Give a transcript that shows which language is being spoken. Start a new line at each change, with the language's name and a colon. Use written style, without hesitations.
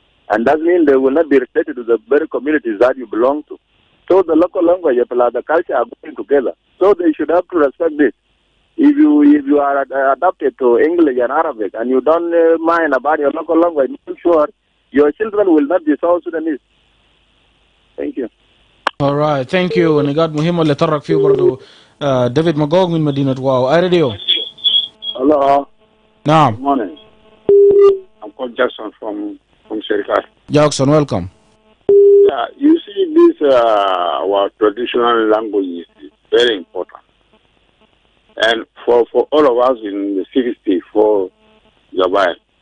English: And that means they will not be related to the very communities that you belong to. So the local language and the culture are going together. So they should have to respect this. If you are adapted to English and Arabic and you don't mind about your local language, make sure your children will not be South Sudanese. Thank you. All right, thank you.
Arabic: نقاط مهمة اللي طرق فيه برضو ديفيد ماجوغ من مدينة واو. راديو.
English: Hello. نعم. Good morning. I'm called Jackson from Serikat. Jackson, welcome. Yeah, you see, this our traditional language is very important. And for all of us in the 64 Zabai.